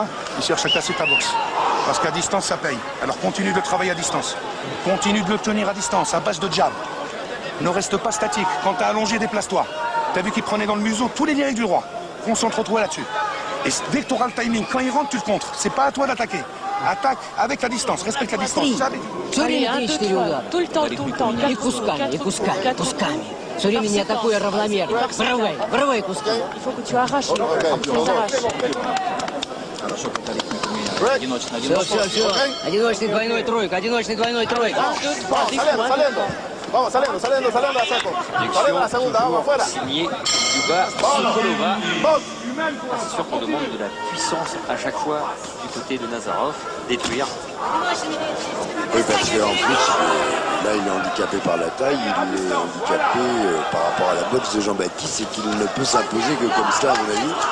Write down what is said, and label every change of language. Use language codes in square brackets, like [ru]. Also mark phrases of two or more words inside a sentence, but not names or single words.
[fr] Il cherche à casser ta boxe. Parce qu'à distance, ça paye. Alors continue de travailler à distance. Continue de le tenir à distance, à base de jab. Ne reste pas statique. Quand t'as allongé, déplace-toi. T'as vu qu'il prenait dans le museau tous les lyriques du roi. Concentre-toi là-dessus. Et dès que tu auras le timing, quand il rentre, tu le contres. C'est pas à toi d'attaquer. Attaque avec la distance, respecte la distance. [ru] Все время 3-4 удара. [fr] Tout le temps. [ru] И кусками. Все время не атакуя равномерно. Врывай кусками. [fr] Il faut que tu arraches. [ru] Все. Одиночный двойной тройка. [es] Vamos, saliendo a seco. Saliendo a la segunda, vamos afuera. [fr] Signé Yuba Sokolova. C'est sûr qu'on demande de la puissance à chaque fois du côté de Nazarov, détruire. Oui, parce qu'en plus, là, il est handicapé par la taille, il est handicapé par rapport à la boxe de Jean-Baptiste et qu'il ne peut s'imposer que comme ça, à mon avis.